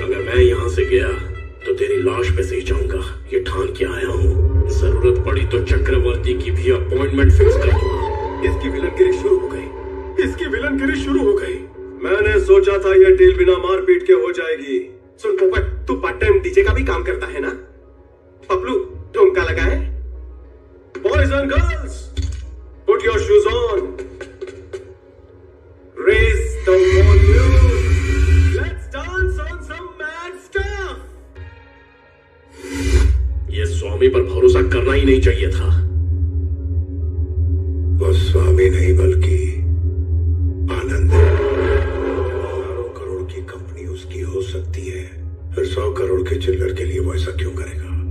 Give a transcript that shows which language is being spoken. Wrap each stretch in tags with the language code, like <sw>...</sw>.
<hi>अगर मैं यहाँ से गया तो तेरी लाश पे से ही जाऊंगा, ये ठान के आया हूँ। जरूरत पड़ी तो चक्रवर्ती की भी अपॉइंटमेंट फिक्स कर दूंगा। इसकी विलनगिरी शुरू हो गई, इसकी विलनगिरी शुरू हो गई। मैंने सोचा था यह डील बिना मारपीट के हो जाएगी। सुन पोपट, तू पार्ट टाइम डीजे का भी काम करता है ना? पपलू ठुमका लगाए।</hi> <en>Boys and girls, put your shoes on. Raise the volume. Let's dance on some mad stuff.</en> <hi>ये स्वामी पर भरोसा करना ही नहीं चाहिए था। वो स्वामी नहीं बल्कि आनंद है। हजारों करोड़ की कंपनी उसकी हो सकती है, फिर 100 करोड़ के चिल्लर के लिए वो ऐसा क्यों करेगा?</hi>